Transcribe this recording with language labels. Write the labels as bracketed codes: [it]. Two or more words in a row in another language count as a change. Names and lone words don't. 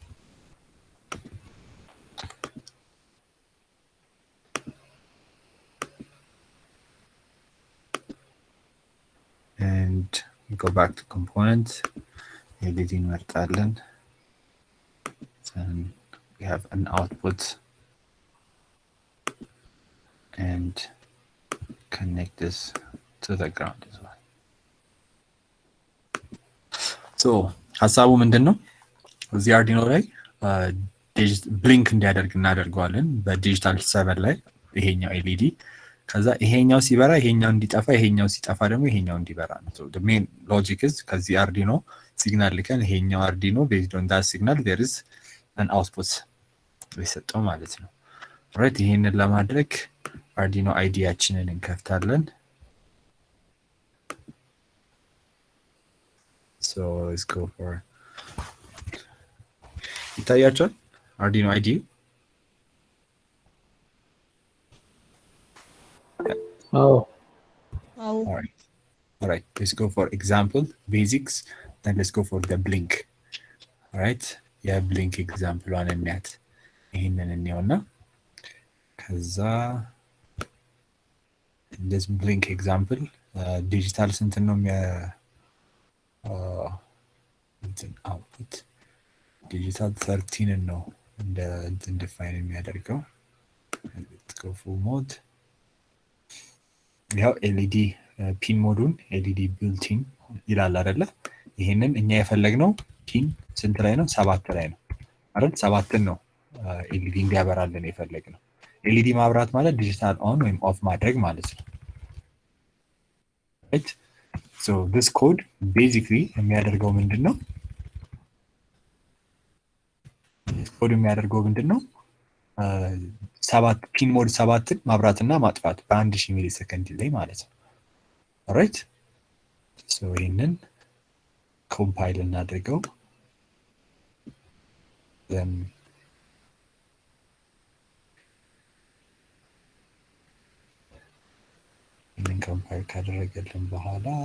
[en] and we go back to component editing እንመርጣለን. then we have an output and connect this to the ground as well. [am] so ሐሳቡ ምንድነው? እዚህ አርዲኖ ላይ ብሊንክ እንዲያደርግ እናደርገዋለን በዲጂታል 7 ላይ ይሄኛው ኤልኢዲ። ከዛ ይሄኛው ሲበራ ይሄኛው እንዲጠፋ፣ ይሄኛው ሲጠፋ ደግሞ ይሄኛው እንዲበራ ነው። [en] so the main logic is [am] ከዚህ አርዲኖ ሲግናል ልከን ይሄኛው አርዲኖ [en] based on that signal there is an output [am] ይሰጠው ማለት ነው። ኦልራይት ይሄንን ለማድረግ አርዲኖ አይዲያችንን እንከፍታለን። [en] so let's go for ይታያችኋል አርዲኖ አይዲ all right let's go for example basics then let's go for the blink. all right blink example one [am] እናት ይሄንን እንየውና ከዛ [en] this blink example [am] ዲጂታል ስንት ነው output ዲጂታል 13 ነው እንደ እንትን ዲፋይን የሚያደርገው [en] let's go full mode [am] ያው [en] LED pin mode LED builtin [am] ይላል አይደለ ይሄንን እኛ የፈለግነው ፒን ስንት ላይ ነው 7 ላይ ነው አይደል 7 ነው ኤልኢዲ እንዲያበራልን የፈለግነው ኤልኢዲ ማብራት ማለት [en] digital on [am] ወይም ኦፍ ማድረግ ማለት ነው [en] right so this code basically [am] የሚያደርገው ምንድነው ኮድ የሚያደርገው ምንድነው 7 [en] pin mode [am] 7 ማብራትና ማጥፋት በ1000 [en] milli second [am] ላይ ማለት ነው [en] alright so [am] ይሄንን ኮምፓይል እናድርገው then ይሄንን ኮምፓይል ካደረገልን በኋላ